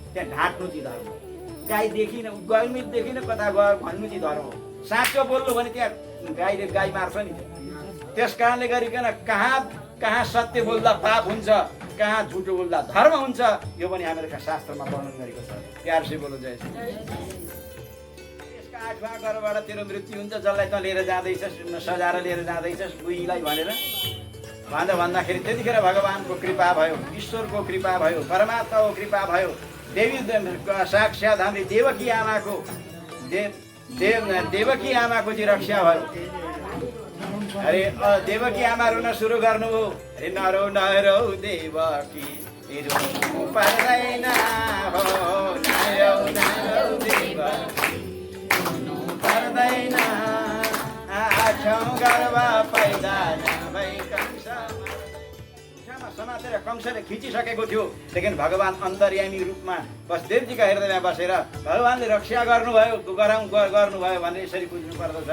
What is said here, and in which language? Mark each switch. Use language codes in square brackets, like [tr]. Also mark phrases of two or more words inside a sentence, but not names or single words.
[ne] त्यहाँ ढाँट्नु चाहिँ धर्म हो। गाई देखिन, गल्मी देखिन, कता गयो भन्नु चाहिँ धर्म हो। साँचो बोल्नु भने त्यहाँ गाईले गाई मार्छ नि। त्यस कारणले गरिकन कहाँ सत्य बोल्दा पाप हुन्छ, कहाँ झुटो बोल्दा धर्म हुन्छ, यो पनि हामीहरूको शास्त्रमा वर्णन गरेको छ। [hi] प्यार से बोलो जय श्री। [ne] यसका 8वाँ घरबाट तेरो मृत्यु हुन्छ, जसलाई त लिएर जाँदैछस्, सजाएर लिएर जाँदैछस् बुढीलाई भनेर भन्दाखेरि त्यतिखेर भगवानको कृपा भयो, ईश्वरको कृपा भयो, परमात्माको कृपा भयो, देवी साक्षात् हाम्रो देवकी आमाको देवकी आमाको चाहिँ रक्षा भयो। अरे देवकी आमा रुन सुरु गर्नु हो, अरे नरो नरो देवकी रुनु पर्दैन हो, नरो नरो देवकी रुनु पर्दैन, आठौँ गर्भ पैदा नभई कंसमा समातेर कंसले खिचिसकेको थियो। लेकिन भगवान अन्तर्यामी रूपमा वसुदेवजीका हृदयमा बसेर भगवानले रक्षा गर्नुभयो, गर्नुभयो भनेर यसरी बुझ्नु पर्दछ।